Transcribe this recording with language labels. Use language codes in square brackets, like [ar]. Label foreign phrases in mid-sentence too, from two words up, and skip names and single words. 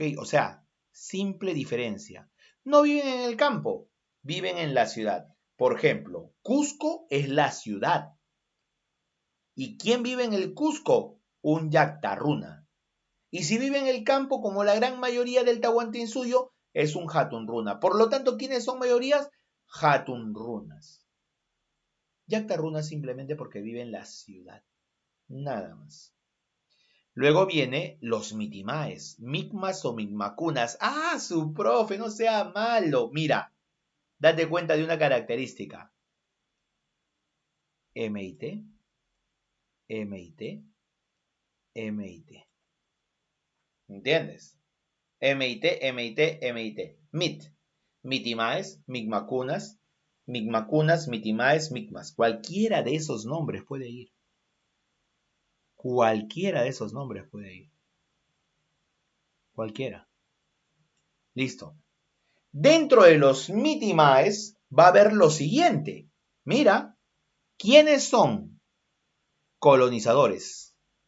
[es] O sea, simple diferencia. No viven en el campo, viven en la ciudad. Por ejemplo, Cusco es la ciudad. ¿Y quién vive en el Cusco? Un Yactaruna. Y si vive en el campo, como la gran mayoría del Tahuantinsuyo, es un Hatun Runa. Por lo tanto, ¿quiénes son mayorías? Hatun Runas. Yactaruna simplemente porque vive en la ciudad. Nada más. Luego viene los mitimaes, micmas o micmacunas. ¡Ah, su profe! No sea malo. Mira, date cuenta de una característica. M y T, M y T, M y T. ¿Entiendes? M y T, M y T, M y T. Mit. Mitimaes, micmacunas, micmacunas, mitimaes, micmas. Cualquiera de esos nombres puede ir. Cualquiera de esos nombres puede ir. Cualquiera. Listo. Dentro de los mitimaes va a haber lo siguiente. Mira, ¿quiénes son? Colonizadores.